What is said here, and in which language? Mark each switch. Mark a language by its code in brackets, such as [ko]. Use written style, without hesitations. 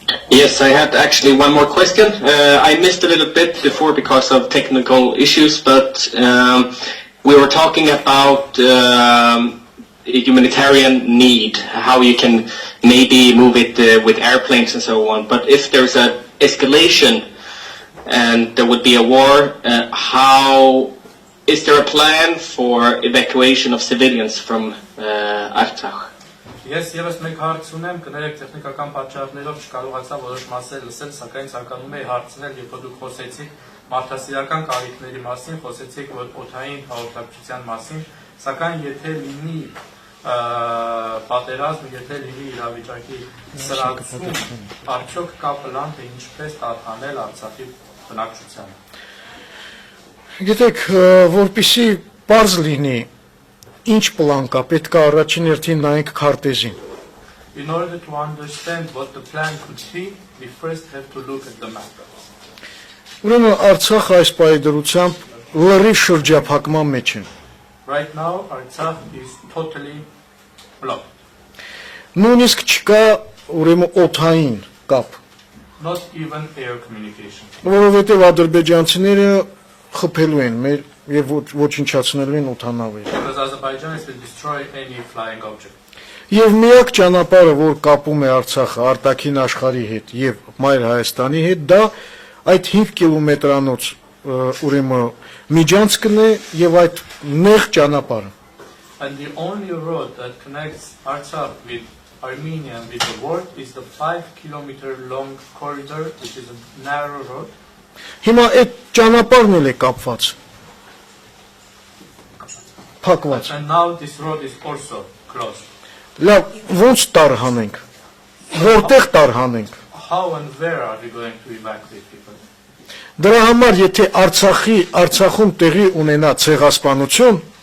[en] Yes, I had actually one more question. I missed a little bit before because of technical issues, but we were talking about humanitarian need, how you can maybe move it with airplanes and so on. But if there's an escalation and there would be a war, how is there a plan for evacuation of civilians from Artsakh? [hy] Ես եւս մեկ հարց ունեմ, կներեք տեխնիկական պատճառներով չկարողացա որոշ մասեր լսել, սակայն ցանկանում էի հարցնել, երբ դուք խոսեցիք մարդասիրական կարիքների մասին, խոսեցիք օդային հաղորդակցության մասին, սակայն եթե լինի պատերազմ, եթե լինի իրավիճակի սրացում, արդյոք կա պլան, թե ինչպես տարհանել Արցախի բնակչությանը։ Գիտեք, որպեսզի պարզ լինի, ինչ պլան կա, պետք է առաջին հերթին նայենք քարտեզին։ [en] In order to understand what the plan could be, we first have to look at the map. [hy] Ուրեմն Արցախը այս պայդրությամբ լրիվ շրջափակման մեջ է։ [en] Right now, Artsakh is totally blocked. [hy] Նույնիսկ չկա ուրեմն օդային կապ, [en] Not even air communication. [hy] որովհետև ադրբեջանցիները խփելու են մեր եւ ոչնչացնելու են օդանավերը։ [en] Because Azerbaijanis will destroy any flying object. [hy] Եվ միակ ճանապարհը, որ կապում է Արցախը արտաքին աշխարհի հետ եւ Մայր Հայաստանի հետ, դա այդ 5 կիլոմետրանոց ուրեմն միջանցքն է եւ այդ նեղ ճանապարհը։ [en] And the only road that connects Artsakh with Armenia and with the world is the 5-kilometer long corridor, which is a narrow road. [hy] Հիմա այդ ճանապարհն էլ է կապված։ Փակված։ [en] And now this road is also closed. [hy] Լավ, ո՞նց տարհանենք։ Որտեղ տարհանենք։ [en] How and where are we going to evacuate people? [hy] Դրա համար եթե Արցախում տեղի ունենա ցեղասպանություն,